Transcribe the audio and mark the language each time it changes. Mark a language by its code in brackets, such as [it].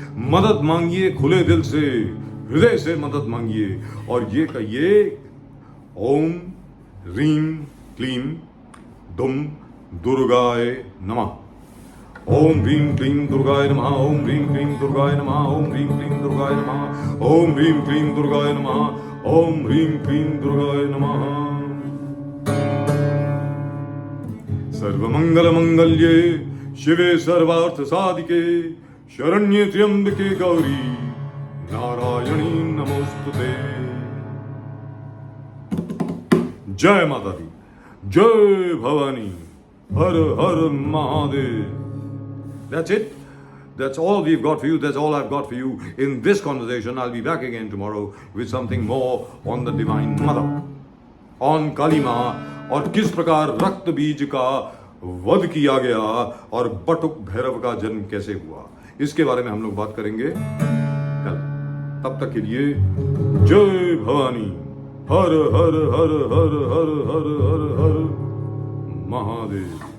[hi] मदद मांगिए खुले दिल से, हृदय से मदद मांगिए और ये कहिए, [sa] ओम ह्रीम क्लीम दुम दुर्गाय नमः। ओम ह्रीम क्लीम दुर्गाय नमः। ओम ह्रीम क्लीम दुर्गाय नमः। ओम ह्रीम क्लीम दुर्गाय नमः। ओम ह्रीम क्लीम दुर्गाय नमः। ओम ह्रीम क्लीम दुर्गाय नमः। सर्वमंगल मंगल्ये शिवे सर्वार्थ साधिके शरण्ये त्र्यंबके गौरी नारायणी नमोस्तुते। [hi] जय माता दी, जय भवानी, हर हर Mahadev. [en] That's it. That's all we've got for you. That's all I've got for you in this conversation. I'll be back again tomorrow with something more on the Divine Mother, on Kali Maa, [hi] और किस प्रकार रक्त बीज का वध किया गया और बटुक भैरव का जन्म कैसे हुआ, इसके बारे में हम लोग बात करेंगे कल। तब तक के लिए जय भवानी, हर हर हर हर हर हर हर हर महादेव।